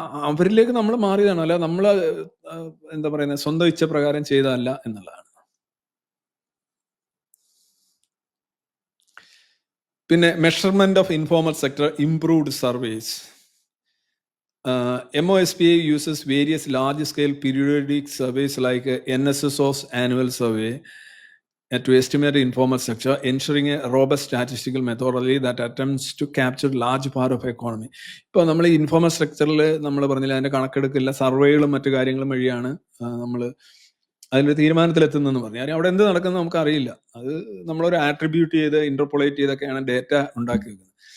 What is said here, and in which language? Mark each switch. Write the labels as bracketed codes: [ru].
[ml] അവരിലേക്ക് നമ്മൾ മാറിയതാണ്, അല്ല നമ്മൾ എന്താ പറയുന്നത് സ്വന്തം ഇച്ഛ പ്രകാരം ചെയ്തതല്ല എന്നുള്ളതാണ്. പിന്നെ [en] Measurement of informal sector improved surveys. MOSPA uses various large-scale periodic surveys like NSSO's annual survey to estimate the informal sector, ensuring a robust statistical methodology that attempts to capture large part of economy. [ml] ഇപ്പോൾ നമ്മൾ ഈ informal സ്ട്രക്ചറിൽ നമ്മൾ പറഞ്ഞില്ല, അതിന്റെ കണക്കെടുക്കില്ല, സർവേകളും മറ്റു കാര്യങ്ങളും വഴിയാണ് നമ്മൾ അതിന്റെ തീരുമാനത്തിലെത്തുന്നതെന്ന് പറഞ്ഞു. കാര്യം അവിടെ എന്ത് നടക്കുന്നത് നമുക്ക് അറിയില്ല. അത് നമ്മളൊരു ആട്രിബ്യൂട്ട് ചെയ്ത് ഇന്റർപോളേറ്റ് ചെയ്തൊക്കെയാണ് ഡേറ്റ ഉണ്ടാക്കി വെക്കുന്നത്.